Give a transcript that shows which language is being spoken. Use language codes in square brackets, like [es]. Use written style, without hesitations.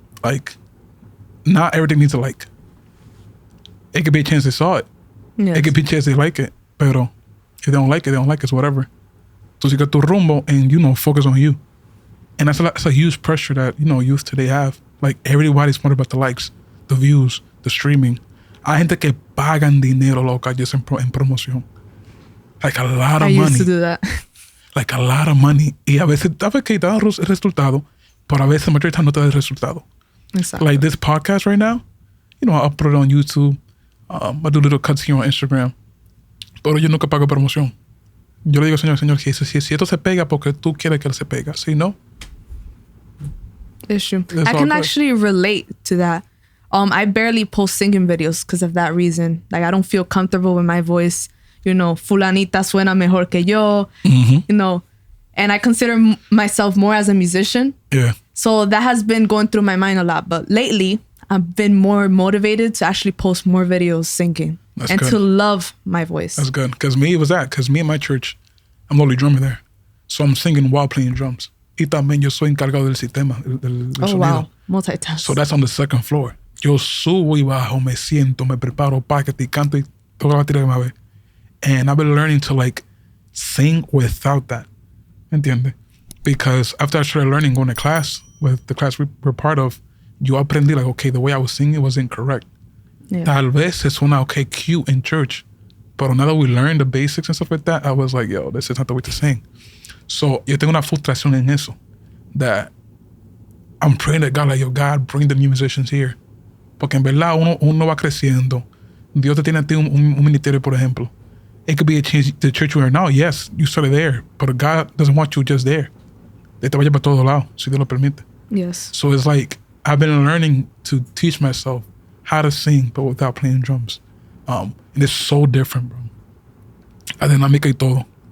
[en] Like, not everything needs a like. It could be a chance they saw it. Yes. It could be a chance they like it. Pero if they don't like it, they don't like it. It's whatever. So you got tu rumbo and, focus on you. And that's a huge pressure that, youth today have. Like, everybody's more about the likes, the views, the streaming. [es] Hay gente que pagan dinero, loca, just en promoción. [en] Like, a lot of money. I used to do that. Like, a lot of money. [es] Y a veces que da el resultado, pero a veces la mayoría no te da el resultado. [en] Exactly. Like this podcast right now, I upload it on YouTube. I do little cuts here on Instagram. [es] Pero yo nunca pago promoción. Yo le digo, señor, que si esto se pega porque tú quieres que él se pega. Si no. [en] It's true. I can actually relate to that. I barely post singing videos because of that reason. Like, I don't feel comfortable with my voice. [es] Fulanita suena mejor que yo. Mm-hmm. [en] And I consider myself more as a musician. Yeah. So that has been going through my mind a lot. But lately, I've been more motivated to actually post more videos singing. That's and good. To love my voice. That's good. Because me, it was that. Because me and my church, I'm the only drummer there. So I'm singing while playing drums. [es] Y también yo soy encargado del sistema, del sonido. [en] Wow. Multitask. So that's on the second floor. [es] Yo subo y bajo, me siento, me preparo, paquete y canto y toda la tira de una vez. [en] And I've been learning to, like, sing without that. ¿Entiendes? Because after I started learning, going to class, with the class we were part of, yo aprendí, like, okay, the way I was singing was incorrect. Yeah. [es] Tal vez se suena, okay, cute in church. [en] But now that we learned the basics and stuff like that, I was like, yo, this is not the way to sing. [es] So, yo tengo una frustración en eso. [en] That I'm praying to God, like, yo, God, bring the new musicians here. [es] Porque en verdad uno va creciendo. Dios te tiene a ti un ministerio, por ejemplo. [en] It could be a change the church you are now. Yes, you started there. But God doesn't want you just there. [es] De te vaya para todos lados, si Dios lo permite. [en] Yes. So it's like, I've been learning to teach myself how to sing, but without playing drums. And it's so different, bro. La dinámica y todo.